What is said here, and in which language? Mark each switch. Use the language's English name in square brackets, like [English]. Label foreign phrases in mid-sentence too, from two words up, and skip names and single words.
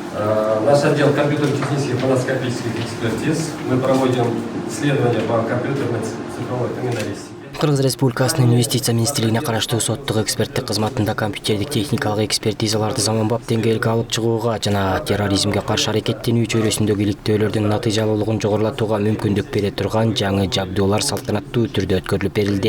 [Russian] Наш отдел компьютер-технических моноскопических экспертиз. Мы проводим исследования по компьютерной цифровой криминалистике. [Kyrgyz] Кыргыз Республикасынын инвестиция министрлигине караштуу соттук эксперттик кызматында компьютердик техникалык экспертизаларды заманбап деңгээлге алып чыгууга жана терроризмге каршы аракеттенүү чөйрөсүндөгү иликтөөлөрдүн натыйжалуулугун жогорулатууга мүмкүндүк бере турган жаңы жабдуулар салтанаттуу түрдө өткөрүлүп берилди.